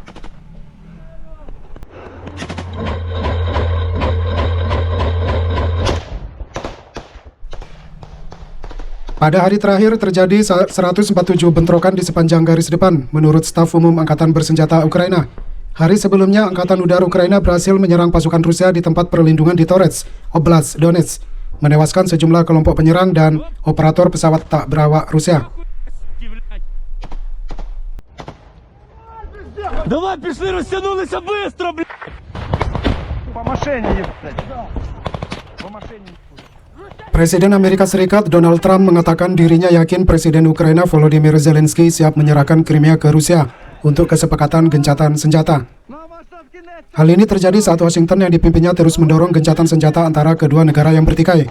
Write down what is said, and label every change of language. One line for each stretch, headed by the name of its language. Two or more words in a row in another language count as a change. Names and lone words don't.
Indonesian: Pada hari terakhir terjadi 147 bentrokan di sepanjang garis depan, menurut staf umum Angkatan Bersenjata Ukraina. Hari sebelumnya, Angkatan Udara Ukraina berhasil menyerang pasukan Rusia di tempat perlindungan di Torets, Oblast Donetsk, menewaskan sejumlah kelompok penyerang dan operator pesawat tak berawak Rusia.
Ukrainian: Давай, пішли, розтягнулися быстро, блядь! По машині, блядь! По машині.
Indonesian: Presiden Amerika Serikat Donald Trump mengatakan dirinya yakin Presiden Ukraina Volodymyr Zelensky siap menyerahkan Crimea ke Rusia untuk kesepakatan gencatan senjata. Hal ini terjadi saat Washington yang dipimpinnya terus mendorong gencatan senjata antara kedua negara yang bertikai.